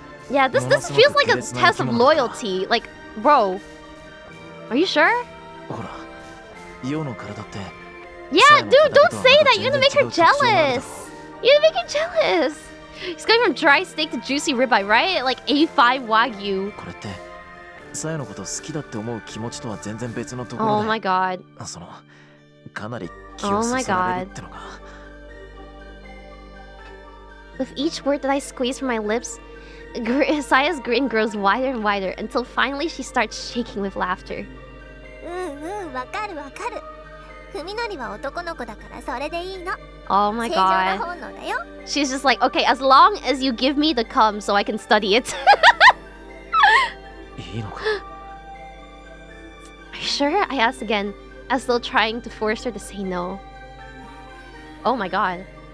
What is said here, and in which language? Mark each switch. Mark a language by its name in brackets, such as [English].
[English] Yeah, this feels like a test of loyalty. Like, bro, are you sure? [Japanese] ほら、世の体って [English] Yeah, dude, don't say that. You're gonna make her jealous. You're gonna make her jealous. He's going from dry steak to juicy ribeye, right? Like A5 Wagyu. [Japanese] これってさやのこと好きだって思う気持ちとは全然別のところで [English] Oh my god. [Japanese] そのかなり気をそそられるってのが [English] With each word that I squeeze from my lips, Saya's grin grows wider and wider until finally she starts shaking with laughter. [Japanese] わかるわかる。文則は男の子だからそれでいいの。 [English] Oh my [Japanese] 正常な [English] god. [Japanese] 本能だよ。 [English] She's just like, okay, as long as you give me the cum so I can study it. [Japanese] いいのか [English] Are you sure? I asked again, as though trying to force her to say no. Oh my god.